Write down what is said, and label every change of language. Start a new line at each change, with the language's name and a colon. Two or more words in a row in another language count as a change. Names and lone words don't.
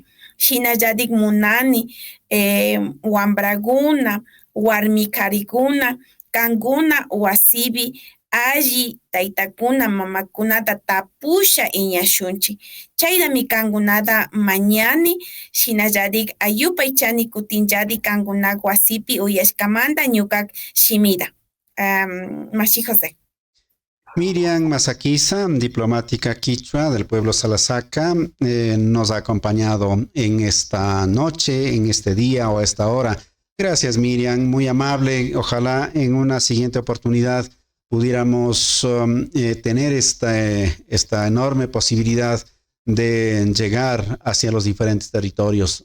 Quechua: Shinalladik munani wambraguna, warmi karikuna, kanguna wasibi alli taytakuna mamakunata tapusha iñashunchi. Chayrami kangunata mañani, shinalladik ayupaychani kutinlladi kanguna wasipi uyashkamanta ñukak shimida. Mashi José.
Spanish: Miriam Masaquiza, diplomática quichua del pueblo Salasaca, nos ha acompañado en esta noche, en este día o a esta hora. Gracias, Miriam, muy amable. Ojalá en una siguiente oportunidad pudiéramos tener esta enorme posibilidad de llegar hacia los diferentes territorios.